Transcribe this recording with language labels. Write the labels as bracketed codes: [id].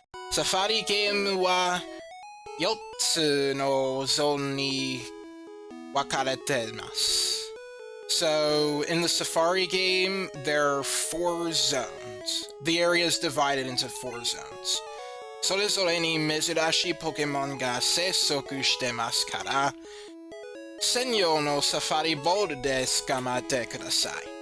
[ja] Safari Game wa 4つのゾーンに分かれています. [en] So, in the Safari game, there are 4 zones. The area is divided into 4 zones. [ja] それぞれに珍しいポケモンが生息してますから、専用のサファリボールで捕まえてください.